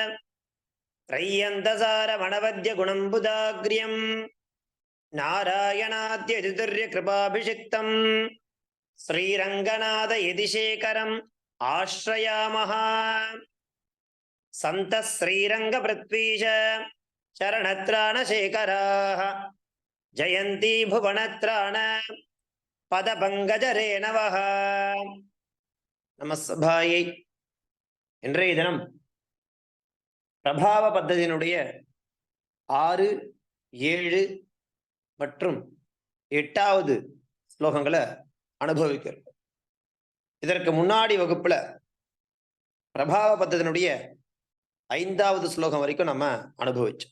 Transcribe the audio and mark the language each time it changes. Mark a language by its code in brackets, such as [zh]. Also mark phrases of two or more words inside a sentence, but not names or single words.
[sa] त्रय्यन्तसारमणवद्यगुणम्बुदाग्र्यं नारायणाद्यतितुर्यकृपाभिषिक्तं श्रीरङ्गनाथयतिशेखरम् आश्रयामः। संत श्रीरंगपृथ्वीश चरणत्राणशेखराः जयन्ती भुवनत्राण पदपङ्कजरेणवः। நமஸ்பாயை. [ta] இன்றைய தினம் பிரபாவ பத்ததியினுடைய 6, 7 மற்றும் 8வது ஸ்லோகங்களை அனுபவிக்கிறோம். இதற்கு முன்னாடி வகுப்புல பிரபாவ பத்ததினுடைய 5வது ஸ்லோகம் வரைக்கும் நம்ம அனுபவிச்சோம்.